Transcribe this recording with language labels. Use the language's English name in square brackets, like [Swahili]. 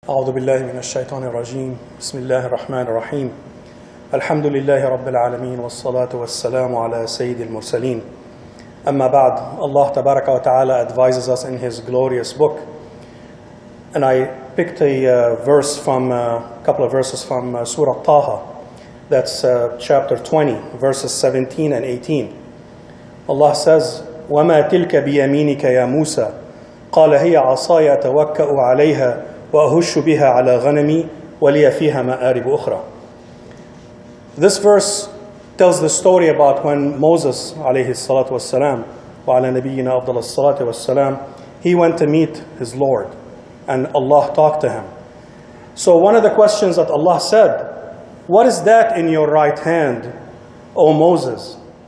[Arabic] أعوذ بالله من الشيطان الرجيم بسم الله الرحمن الرحيم الحمد لله رب العالمين والصلاة والسلام على سيد المرسلين أما بعد. [English] Allah SWT advises us in His glorious book, and I picked a couple of verses from Surah Taha. That's chapter 20, verses 17 and 18. Allah says, [Arabic] وَمَا تِلْكَ بِيَمِينِكَ يَا مُوسَى قَالَ هِيَ عَصَايَ أَتَوَكَّأُ عَلَيْهَا وَأَهُشُّ بِهَا عَلَى غَنَمِي وَلِيَ فِيهَا مَآرِبُ أُخْرَى. [English] This verse tells the story about when Moses [Arabic] عليه الصلاة والسلام وعلى نبينا أفضل الصلاة والسلام, [English] he went to meet his Lord and Allah talked to him. So one of the questions that Allah said, what is that in your right hand, O Moses?